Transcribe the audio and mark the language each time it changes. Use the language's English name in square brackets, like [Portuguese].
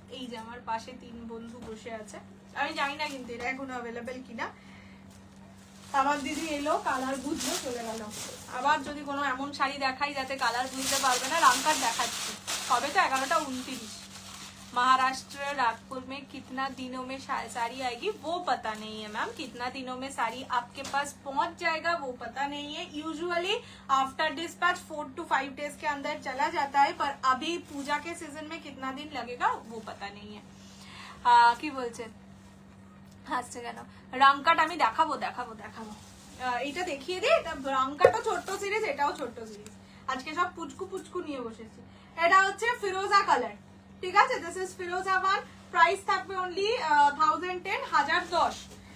[Bangla] এই যে আমার পাশে 3 বন্ধু বসে আছে, আমি জানি না কিন্তু এটা এখনো অ্যাভেলেবেল কিনা। আমার দিদি এলো, কালার বুঝলো, চলে গেল। আবার যদি কোনো এমন শাড়ি দেখাই যাতে কালার বুঝতে পারবে না, রামকার দেখাচ্ছি। কবে তো 11টা 29। [Hindi] महाराष्ट्र नागपुर में कितना दिनों में साड़ी आएगी वो पता नहीं है मैम, कितना दिनों में साड़ी आपके पास पहुंच जाएगा वो पता नहीं है। Usually after dispatch 4 to 5 days के अंदर चला जाता है, पर अभी पूजा के सीजन में कितना दिन लगेगा वो पता नहीं है। [Bangla] কি বলছে হাসছে কেন? রাংকাট আমি দেখাবো দেখাবো দেখাবো, এটা দেখিয়ে দিই। এটা রাংকাটও ছোট্ট সিরিজ, এটাও ছোট্ট সিরিজ। আজকে সব পুচকু পুচকু নিয়ে বসেছি। এটা হচ্ছে ফিরোজা কালার, ঠিক আছে? [English] this is ফিরোজা one, [Bangla] price থাকবে অনলি 1010 1010।